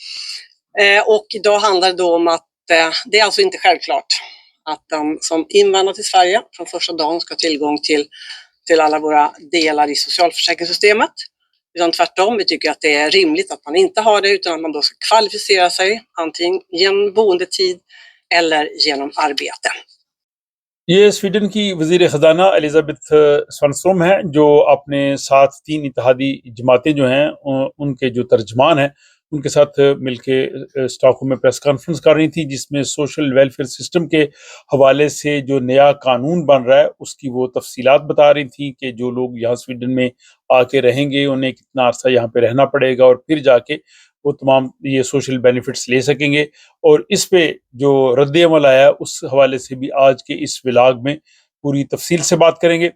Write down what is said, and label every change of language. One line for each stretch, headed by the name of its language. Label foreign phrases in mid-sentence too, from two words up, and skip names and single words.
Swedish: Och idag handlar det då om att det är alltså inte självklart att den som invandrar till Sverige från första dagen ska ha tillgång till alla våra delar i socialförsäkringssystemet. Utan tvärtom, vi tycker att det är rimligt att man inte har det, utan att man då ska kvalificera sig antingen genom boendetid eller genom arbete.
Urdu: یہ سویڈن کی وزیر خزانہ الیزابتھ سوانسروم ہیں جو اپنے ساتھ 3 اتحادی جماعتیں جو ہیں ان کے جو ترجمان ہیں ان کے ساتھ مل کے اسٹاک ہوم میں
English: press conference
Urdu: کر رہی تھی، جس میں
English: social welfare system
Urdu: کے حوالے سے جو نیا قانون بن رہا ہے اس کی وہ تفصیلات بتا رہی تھیں کہ جو لوگ یہاں سویڈن میں آ کے رہیں گے انہیں کتنا عرصہ یہاں پہ رہنا پڑے گا اور پھر جا کے وہ تمام یہ
English: social benefits
Urdu: لے سکیں گے، اور اس پہ جو رد عمل آیا اس حوالے سے بھی آج کے اس ولاگ میں پوری تفصیل سے بات کریں گے۔